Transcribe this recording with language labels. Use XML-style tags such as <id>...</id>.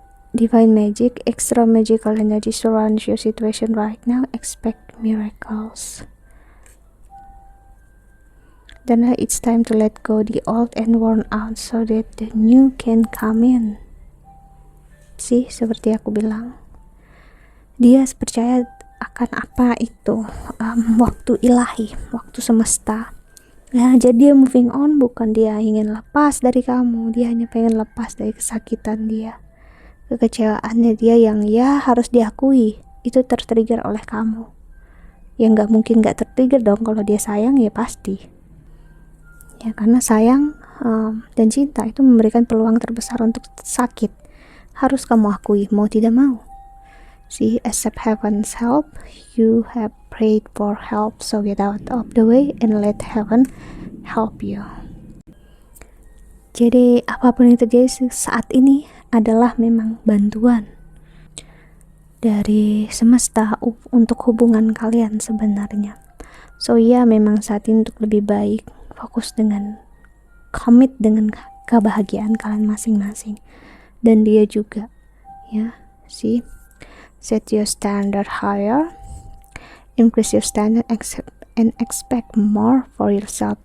<en>Divine magic, extra magical energy surrounds your situation right now. Expect miracles. Then it's time to let go the old and worn out so that the new can come in.</en> <id>sih, seperti aku bilang. Dia percaya akan apa itu, waktu ilahi, waktu semesta. Ya, jadi dia</id> <en>moving on,</en> <id>bukan dia ingin lepas dari kamu, dia hanya pengen lepas dari kesakitan dia, kekecewaannya dia yang ya harus diakui itu tertrigger oleh kamu. Ya nggak mungkin nggak tertrigger dong, kalau dia sayang ya pasti. Ya karena sayang dan cinta itu memberikan peluang terbesar untuk sakit. Harus kamu akui, mau tidak mau.</id> <en>See, accept heaven's help. You have prayed for help, so get out of the way and let heaven help you.</en> <id>Jadi apapun yang terjadi saat ini adalah memang bantuan dari semesta untuk hubungan kalian sebenarnya. So ya, memang saat ini untuk lebih baik fokus dengan commit dengan kebahagiaan kalian masing-masing, dan dia juga ya.</id> <en>See, set your standard higher, increase your standard, and expect more for yourself.</en>